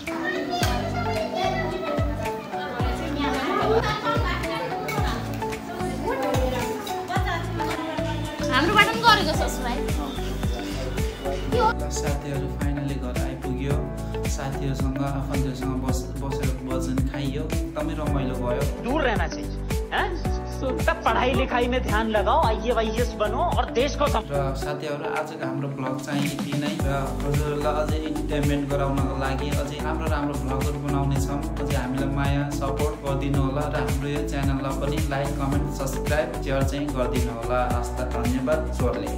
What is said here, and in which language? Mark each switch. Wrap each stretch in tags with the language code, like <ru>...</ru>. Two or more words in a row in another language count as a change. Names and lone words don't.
<ne>साथीहरू फाइनली घर आइपुग्यो साथीहरूसँग आफन्तहरूसँग बसेर भोजन खाइयो एकदमै रमाइलो भयो</ne> <hi>दूर रहना चाहिए तब पढ़ाई लिखाई में ध्यान लगाओ आईएएस बनो और देश को</hi> <ne>र साथीहरू आजको हाम्रो भ्लग चाहिँ यति नै र हजुरहरूलाई अझै इन्टरटेनमेन्ट गराउनको लागि अझै राम्रो भ्लगहरू बनाउने छौँ अझै हामीलाई माया सपोर्ट गरिदिनु होला र हाम्रो यो च्यानललाई पनि</ne> <en>like comment subscribe share</en> <ne>चाहिँ गरिदिनु होला हस्त धन्यवाद जोरले</ne>